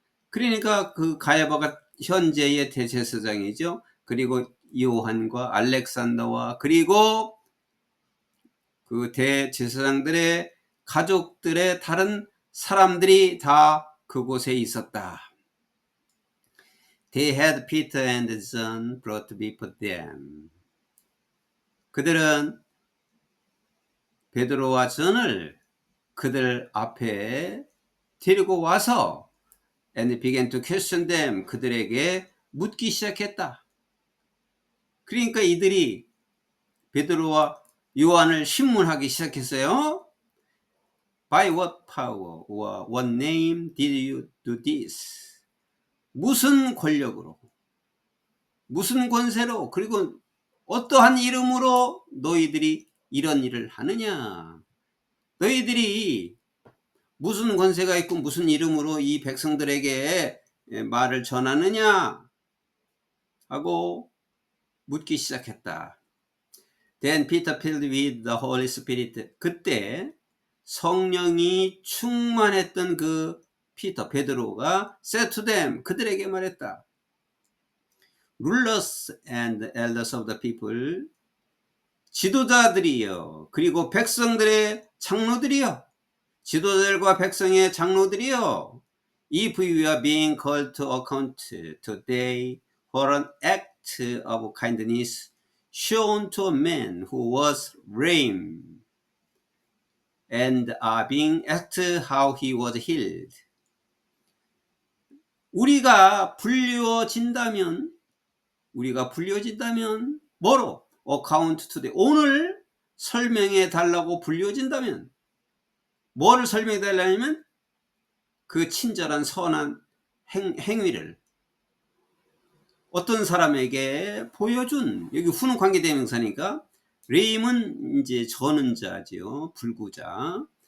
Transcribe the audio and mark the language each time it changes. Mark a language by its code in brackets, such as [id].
[ko] 그러니까 그 가야바가 현재의 대제사장이죠. 그리고 요한과 알렉산더와 그리고 그 대제사장들의 가족들의 다른 사람들이 다 그곳에 있었다. [en] They had Peter and John brought before them. [ko] 그들은 베드로와 전을 그들 앞에 데리고 와서 [en] and began to question them. [ko] 그들에게 묻기 시작했다. 그러니까 이들이 베드로와 요한을 신문하기 시작했어요. [en] By what power or what name did you do this? [ko] 무슨 권력으로, 무슨 권세로, 그리고 어떠한 이름으로 너희들이 이런 일을 하느냐. 너희들이 무슨 권세가 있고 무슨 이름으로 이 백성들에게 말을 전하느냐 하고 묻기 시작했다. [en] Then Peter filled with the Holy Spirit. [ko] 그때 성령이 충만했던 그 베드로가 [en] said to them, [ko] 그들에게 말했다. [en] Rulers and elders of the people, [ko] 지도자들이여, 그리고 백성들의 장로들이여, 지도자들과 백성의 장로들이여, [en] if we are being called to account today for an act of kindness shown to a man who was lame and are being asked how he was healed. [ko] 우리가 불리워진다면 뭐로? [en] account today, [ko] 오늘 설명해 달라고 불리워진다면 뭐를 설명해 달라면 그 친절한 선한 행위를 어떤 사람에게 보여준, 여기 후는 관계대명사니까 레임은 이제 저는 자지요, 불구자.